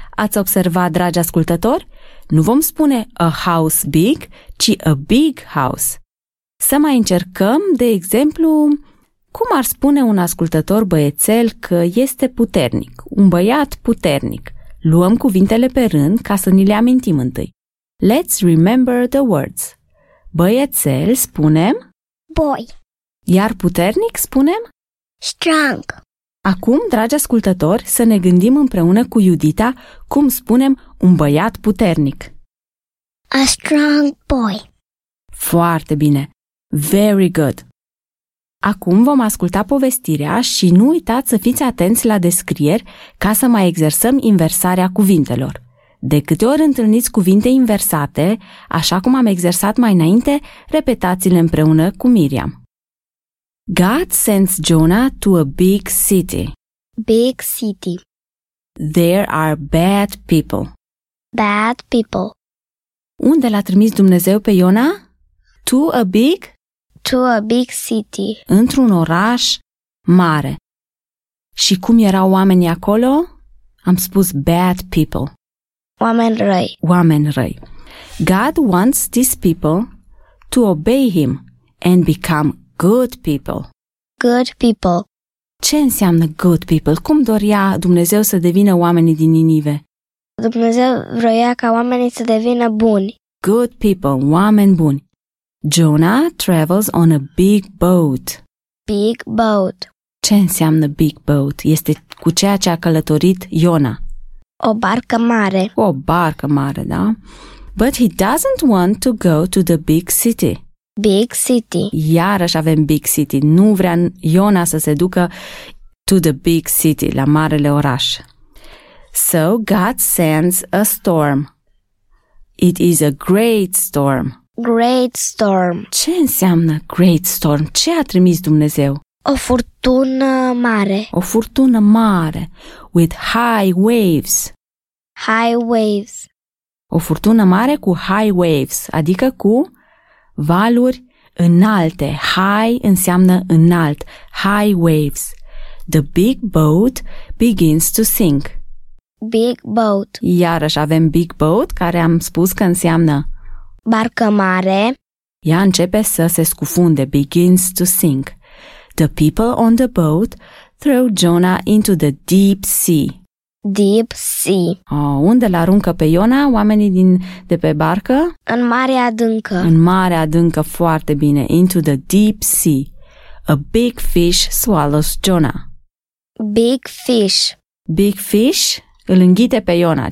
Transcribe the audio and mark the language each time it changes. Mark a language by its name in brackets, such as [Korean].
[Romanian] Ați observat, dragi ascultători? Nu vom spune [English] a house big, [Romanian] ci [English] a big house. [Romanian] Să mai încercăm, de exemplu, cum ar spune un ascultător băiețel că este puternic, un băiat puternic. Luăm cuvintele pe rând ca să ni le amintim întâi. [English] Let's remember the words. [Romanian] Băiețel spunem [English] boy. [Romanian] Iar puternic spunem [English] strong. [Romanian] Acum, dragi ascultători, să ne gândim împreună cu Iudita cum spunem un băiat puternic. [English] A strong boy. [Romanian] Foarte bine. [English] Very good. [Romanian] Acum vom asculta povestirea și nu uitați să fiți atenți la descrieri ca să mai exersăm inversarea cuvintelor. De câte ori întâlniți cuvinte inversate, așa cum am exersat mai înainte, repetați-le împreună cu Miriam. [English] God sends Jonah to a big city. Big city. There are bad people. Bad people. [Romanian] Unde l-a trimis Dumnezeu pe Iona? [English] To a big? To a big city. [Romanian] Într-un oraș mare. Și cum erau oamenii acolo? Am spus [English] bad people. [Romanian] Oameni răi. Oameni răi. [English] God wants these people to obey him and become good people. Good people. [Romanian] Ce înseamnă [English] good people? [Romanian] Cum dorea Dumnezeu să devină oamenii din Ninive? Dumnezeu vroia ca oamenii să devină buni. [English] Good people, [Romanian] oameni buni. [English] Jonah travels on a big boat. Big boat. [Romanian] Ce înseamnă [English] big boat? [Romanian] Este cu ceea ce a călătorit Iona. O barcă mare. O barcă mare, da? [English] But he doesn't want to go to the big city. Big city. [Romanian] Iarăși avem [English] big city. [Romanian] Nu vrea Iona să se ducă [English] to the big city, [Romanian] la marele oraș. [English] So God sends a storm. It is a great storm. Great storm. [Romanian] Ce înseamnă great storm? Ce a trimis Dumnezeu? O furtună mare. O furtună mare. [English] With high waves. High waves. [Romanian] O furtună mare cu [English] high waves, [Romanian] adică cu valuri înalte. High înseamnă înalt. [English] High waves. The big boat begins to sink. Big boat. [Romanian] Iarăși avem [English] big boat, [Romanian] care am spus că înseamnă barcă mare. Ea începe să se scufunde. [English] Begins to sink. The people on the boat throw Jonah into the deep sea. Deep sea. [Romanian] Oh, unde l-aruncă pe Iona oamenii de pe barcă? În mare adâncă. În mare adâncă, foarte bine. [English] Into the deep sea. A big fish swallows Jonah. Big fish. Big fish [Romanian] îl înghite pe Iona.